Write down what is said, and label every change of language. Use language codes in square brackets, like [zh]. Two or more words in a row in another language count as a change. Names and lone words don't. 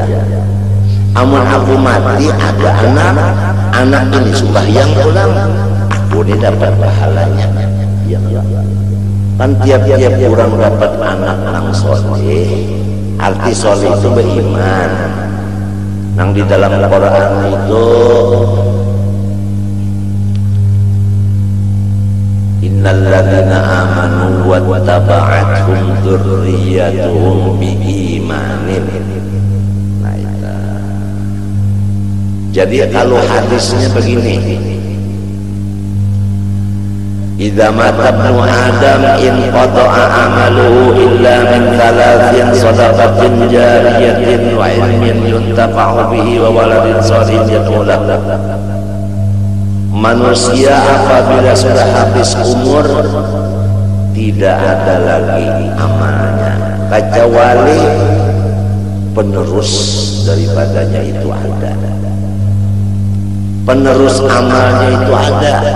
[bjn] Amun aku mati ada anak ini sembahyang pulang, aku ini dapat pahalanya. Ya, kan tiap-tiap orang dapat anak nang soleh. Arti soleh itu beriman. Nang di dalam Al-Quran itu [ar] إن الذين آمنوا واتبعتهم ذريتهم بإيمان. [id] Nah, itu. Jadi kalau hadisnya begini, [ar] إذا مات ابن آدم انقطع عمله إلا من ثلاث صدقة جارية وعلم ينتفع به وولد صالح يدعو له. [id] Manusia apabila sudah habis umur tidak ada lagi amalnya kecuali penerus daripadanya itu ada. Penerus amalnya itu ada.